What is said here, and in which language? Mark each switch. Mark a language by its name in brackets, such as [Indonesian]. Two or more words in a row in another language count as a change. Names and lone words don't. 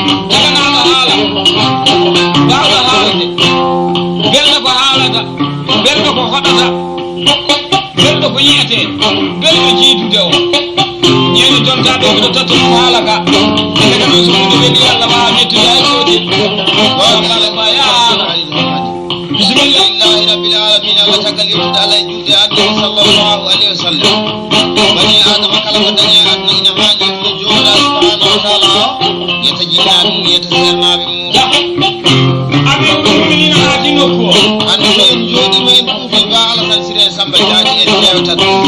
[Fula] Jaganaɗo haala. Mbawɗo haalde. Belɗo ko haalata. Belɗo ko hoɗata. Belɗo ko yiyete. Belɗo jiidude o. Ñande jonta ɗo miɗo totta ɗum haala ka. Daga noon so ɗum weeli Allah wawa mettude hay gotel. Wa, wa, wa, ya. [Arabic] بسم الله رب العالمين. [Fula] Allah tagal yettude Allah e julde Annabi [Arabic] صلى الله عليه وسلم. [Fula] Bani Adama kala ko dañi e aduna ina haaji yettude jooɗaade [Arabic] سبحانه وتعالى. [Fula] Yetta jinnaaɓe mum, yetta seernaaɓe mum. Amin. Amin. Amin. Amin. Hannde so en jooɗiima, en ɗuufi Ba Alassane Siré Samba Diagne, en ƴeewtat.